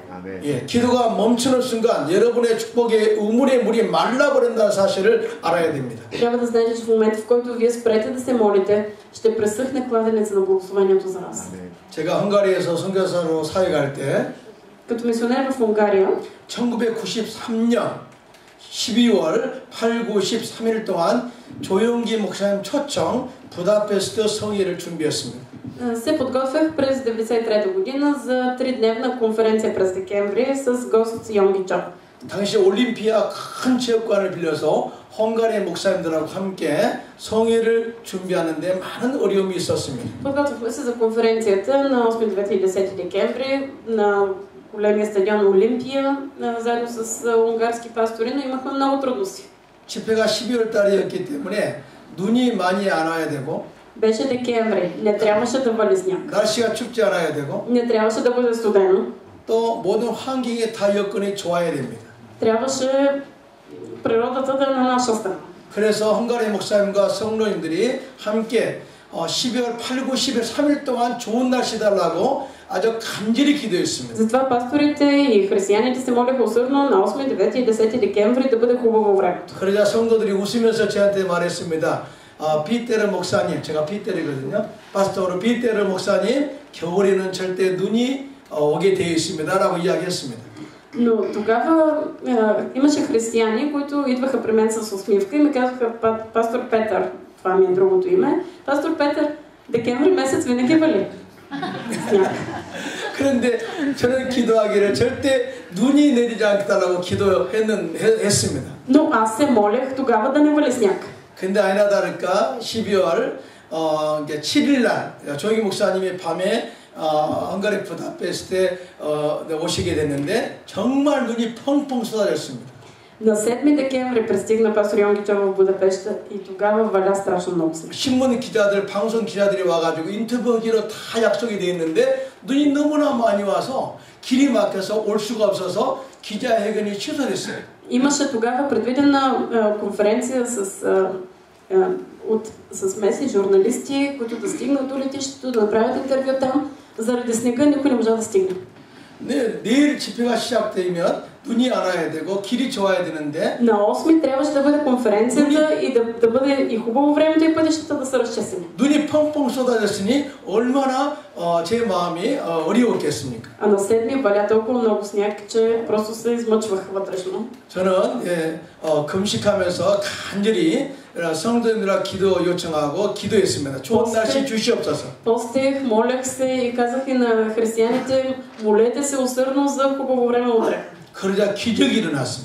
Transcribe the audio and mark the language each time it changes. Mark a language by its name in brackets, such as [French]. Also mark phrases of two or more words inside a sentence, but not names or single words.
[Korean] 예, 기도가 멈추는 순간 여러분의 축복의 우물의 물이 말라버린다는 사실을 알아야 됩니다. [Bulgarian] Трябва да знаете, че в момента, в който вие спрете да се молите, ще пресъхне кладенеца на благословението за вас. [Korean] 제가 헝가리에서 선교사로 사역할 때 [Bulgarian] Като мисионер в Унгария, [Korean] 1993년 12월 8, 9, 13일 동안 조용기 목사님 초청 부다페스트 성회를 준비했습니다. [Bulgarian] се подготвях през 1993 година за 3-дневна конференция през декември с гост Йонги Чок. [Korean] 당시 올림피아 큰 체육관을 빌려서 헝가리 목사님들하고 함께 성회를 준비하는데 많은 어려움이 있었습니다. [Bulgarian] Подготвихме се за конференцията на 8 и 10 декември на големия стадион Олимпия, заедно с унгарски пастори, но имахме много трудности. [Korean] 집회가 12월 달이었기 때문에 눈이 많이 안 와야 되고 [Bulgarian] Беше декември, не трябваше да вали сняг. [Korean] 날씨가 춥지 않아야 되고 [Bulgarian] Не трябваше да бъде студено. [Korean] 또 모든 환경이 다 여건이 좋아야 됩니다. [Bulgarian] Трябваше природата да е на наша страна. [Korean] 그래서 헝가리 목사님과 성도님들이 함께 12월 8, 9, 10일 3일 동안 좋은 날씨 달라고 아주 간절히 기도했습니다. [Bulgarian] Затова пасторите и християните се молиха усърдно на 8, 9 и 10 декември да бъде хубаво времето. [Korean] 그러자 성도들이 웃으면서 저한테 말했습니다. 비테르 목사님, 제가 비테르거든요. 파스토르 비테르 목사님, 겨울에는 절대 눈이 오게 되어 있습니다라고 이야기했습니다. [Bulgarian] Но тогава имаше християни, които идваха при мен с усмивка и ми казаха: пастор Петър, това ми е другото име, пастор Петър, декември месец винаги вали сняг. [Korean] 그런데 저는 기도하기를 절대 눈이 내리지 않겠다라고 기도했습니다. [Bulgarian] Но аз се молех тогава да не вали сняг. [Korean] 근데 아니나 다를까 12월 7일 날 조영기 목사님이 밤에 헝가리 부다페스트에 오시게 됐는데 정말 눈이 펑펑 쏟아졌습니다. [Bulgarian] На 7 декември пристигна пастор Йонгичов в Будапеща и тогава валя страшно много сняг. [Korean] 신문 기자들, 방송 기자들이 와가지고 인터뷰하기로 다 약속이 돼 있는데 눈이 너무나 많이 와서 길이 막혀서 올 수가 없어서 기자회견이 취소됐어요. [Bulgarian] Имаше тогава предвидена конференция с местни журналисти, които да стигнат до летището, да направят интервю там. Заради снега никой не можа да стигне. [Korean] 네, 내일 집회가 시작되면 눈이 안 와야 되고 길이 좋아야 되는데 [Bulgarian] На 8 трябваше да бъде конференцията и да бъде и хубаво времето и пътищата да са разчистени. [Korean] 눈이 펑펑 쏟아졌으니 얼마나 제 마음이 어려웠겠습니까? [Bulgarian] А на 7 валя толкова много сняг, че просто се измъчвах вътрешно. [Korean] 저는 금식하면서 간절히 성도님들과 기도 요청하고 기도했습니다. 좋은 날씨 주시옵소서. [Bulgarian] Постех, молех се и казах и на християните, молете се усърдно за хубаво време утре. [Korean] 그러자 기적이 일어났습니다.